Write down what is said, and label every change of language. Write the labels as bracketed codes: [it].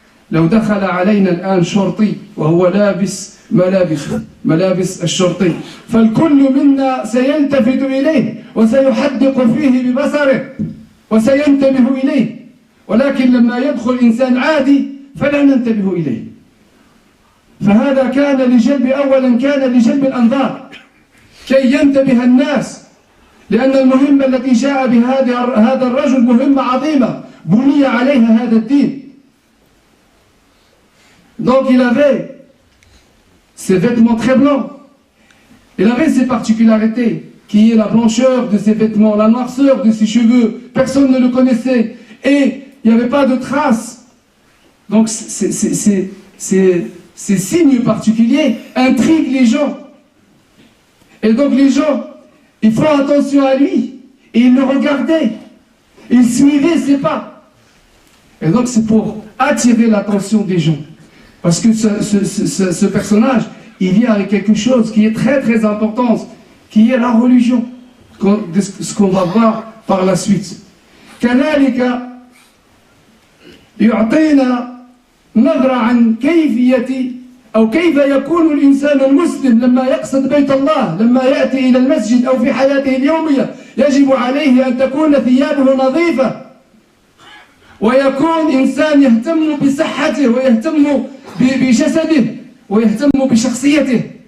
[ar] لو دخل علينا الآن شرطي وهو لابس ملابس الشرطي، فالكل منا سيلتفت إليه وسيحدق فيه ببصره وسينتبه إليه، ولكن لما يدخل إنسان عادي فلا ننتبه إليه. فهذا كان لجلب الأنظار كي ينتبه الناس، لأن المهمة التي جاء بهذا هذا الرجل مهمة عظيمة بني عليها هذا الدين. [fr] Donc il avait ses vêtements très blancs, il avait ses particularités, qui est la blancheur de ses vêtements, la noirceur de ses cheveux, personne ne le connaissait, et il n'y avait pas de traces. Donc ces signes particuliers intriguent les gens. Et donc les gens, ils font attention à lui, et ils le regardaient, ils suivaient ses pas. Et donc c'est pour attirer l'attention des gens. Parce que ce personnage, il vient avec quelque chose qui est très très important, qui est la religion, ce qu'on va voir par la suite. [ar] كذلك يعطينا نظرة عن كيفية أو كيف يكون الإنسان المسلم لما يقصد بيت الله، لما يأتي إلى المسجد أو في حياته اليومية يجب عليه أن تكون ثيابه نظيفة، ويكون إنسان يهتم بصحته ويهتم بجسده ويهتم بشخصيته.